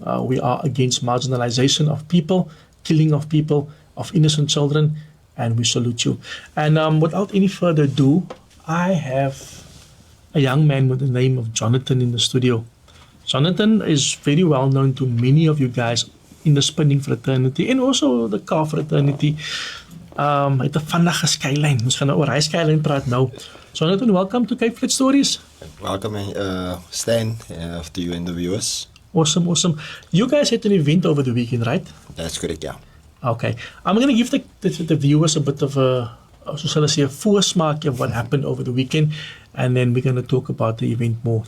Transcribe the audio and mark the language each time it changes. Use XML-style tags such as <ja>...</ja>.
<en>We are against marginalization of people, killing of people, of innocent children, and we salute you. And without any further ado, I have a young man with the name of Jonathan in the studio. Jonathan is very well known to many of you guys in the spinning fraternity and also the car fraternity.</en> <af>Hy het 'n vinnige skyline. Ons gaan nou oor hy skyline praat nou.</af> <en>Jonathan, welcome to Cape Flats Stories. Welcome, Stan, to you and the viewers. Awesome, awesome. You guys had an event over the weekend, right? That's correct, yeah. Okay. I'm going to give the viewers a bit of a, so shall I say, a voorsmaak of what happened over the weekend, and then we're going to talk about the event more.</en>